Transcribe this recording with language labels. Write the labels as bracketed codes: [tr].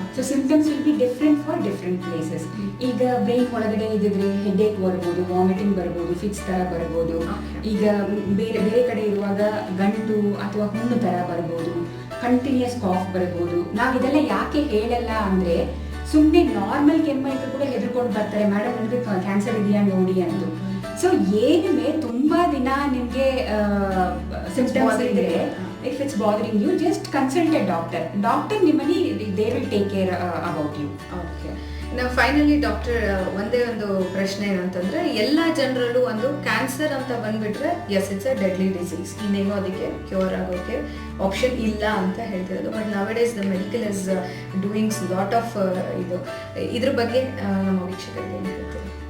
[en] So symptoms will be different for different places. [kn] ಈಗ brain ಒಳಗಡೆ ಇದ್ದಿದ್ರೆ ಹೆಡ್ಏಕ್ ಬರ್ಬೋದು, ವಾಮಿಟಿಂಗ್ ಬರ್ಬೋದು, ಫಿಕ್ಸ್ ಥರ ಬರ್ಬೋದು. ಈಗ ಬೇರೆ ಬೇರೆ ಕಡೆ ಇರುವಾಗ ಗಂಟು ಅಥವಾ ಹುಣ್ಣು ಥರ ಬರ್ಬೋದು, ಕಂಟಿನ್ಯೂಸ್ ಕಾಫ್ ಬರ್ಬೋದು. ನಾವು ಇದೆಲ್ಲ ಯಾಕೆ ಹೇಳಲ್ಲ ಅಂದರೆ, ಸುಮ್ಮನೆ ನಾರ್ಮಲ್ ಕೆಮ್ಮು ಕೂಡ ಹೆದರ್ಕೊಂಡು ಬರ್ತಾರೆ, ಮೇಡಮ್ ನನಗೆ ಕ್ಯಾನ್ಸರ್ ಇದೆಯಾ ನೋಡಿ ಅಂತು. ಸೊ ಏನೇ ತುಂಬ ದಿನ ನಿಮಗೆ ಸಿಂಪ್ಟಮ್ಸ್ ಇದ್ರೆ, [en] if it's bothering you, just consult a doctor. Doctor [kn] ನಿಮ್ಮಲ್ಲಿ [en] they will take care about you. Okay. [kn] ನಾವು ಫೈನಲಿ ಡಾಕ್ಟರ್, ಒಂದೇ ಒಂದು ಪ್ರಶ್ನೆ ಏನಂತಂದ್ರೆ, ಎಲ್ಲ ಜನರಲ್ಲೂ ಒಂದು ಕ್ಯಾನ್ಸರ್ ಅಂತ ಬಂದ್ಬಿಟ್ರೆ [en] yes it's a deadly disease, [kn] ಇನ್ನೇನೋ ಅದಕ್ಕೆ ಕ್ಯೂರ್ ಆಗೋಕೆ ಆಪ್ಷನ್ ಇಲ್ಲ ಅಂತ ಹೇಳ್ತಿರೋದು. [en] but nowadays the medical is doing lot of [kn] ಇದ್ರ ಬಗ್ಗೆ ನಮ್ಮ ವೀಕ್ಷಕರಿಗೆ ಏನು ಹೇಳ್ತೀವಿ?